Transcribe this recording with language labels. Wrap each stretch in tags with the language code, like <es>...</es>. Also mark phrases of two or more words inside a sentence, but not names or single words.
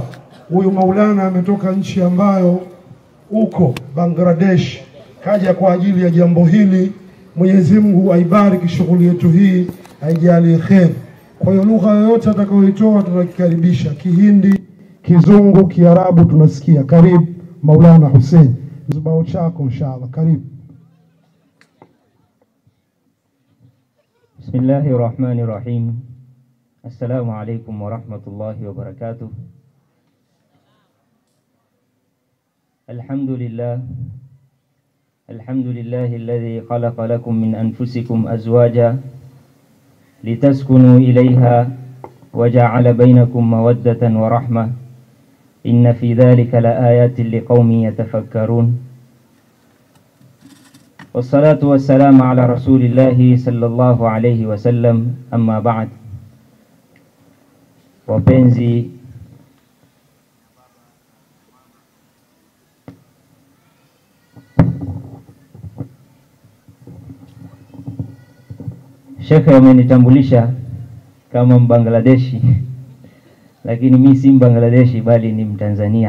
<sw>Huyu Maulana ametoka nchi ambayo uko Bangladesh, kaja kwa ajili ya jambo hili. Mwenyezi Mungu aibariki shughuli yetu hii, aijalie kheri. Kwa hiyo lugha yoyote atakayoitoa tunakikaribisha, Kihindi, Kizungu, Kiarabu tunasikia. Karibu Maulana Hussein, zibao chako inshallah. Karibu.</sw> <ar>بسم الله الرحمن الرحيم. السلام عليكم ورحمة الله وبركاته. الحمد لله الذي خلق لكم من أنفسكم أزواجا لتسكنوا إليها وجعل بينكم مودة ورحمة. إن في ذلك لآيات لقوم يتفكرون. والصلاة والسلام على رسول الله صلى الله عليه وسلم. أما بعد.</ar> <sw>Wapenzi Shekhe amenitambulisha kama Mbangladeshi, lakini mimi si Mbangladeshi bali ni Mtanzania.</sw>